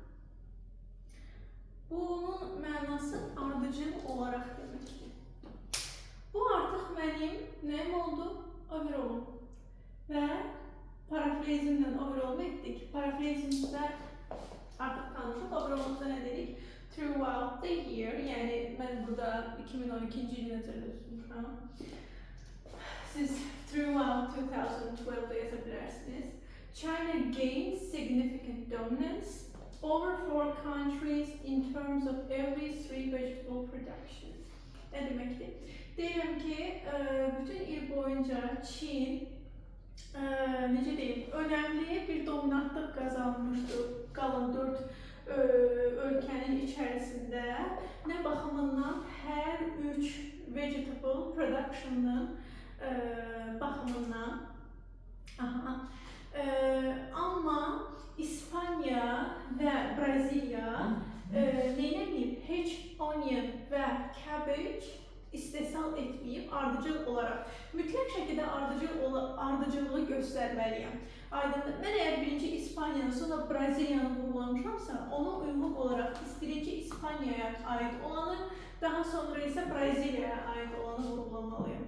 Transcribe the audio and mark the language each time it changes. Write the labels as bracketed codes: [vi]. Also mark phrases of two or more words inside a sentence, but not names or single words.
[az] Bunun mənası ardıcıl olarak deməkdir. Bu artıq mənim nəyim oldu? Overall'um. Və parafrazimdən overall'u etdik. Parafrazimdə artıq tanışıq. Overall'umuzda nə dedik? [en] Throughout the year, [az] yəni mən burada 2012-ci il nəzərdə tutmuşam. Siz throughout 2012'da yazabilirsiniz. [en] China gained significant dominance over 4 countries in terms of every 3 vegetable production. [tr] Ne demektir? [az] Deyirəm ki, bütün il boyunca Çin necə deyim, [tr] önemli bir [az] dominantlıq qazanmışdı qalan 4 ölkənin içərisində. Nə baxımından hər 3 [en] vegetable production'ın [az] baxımından. [tr] Ama İspanya ve Brezilya heç onion ve cabbage istehsal etmeyip [az] ardıcıl olarak mütləq şəkildə ardıcılığı göstərməliyəm. Aydındır. Mən əgər birinci İspaniyanı sonra Braziliyanı vurgulamışamsa, ona uyğun olarak birinci İspanyaya ait olanı, daha sonra ise Brazilyaya ait olanı vurgulamalıyım.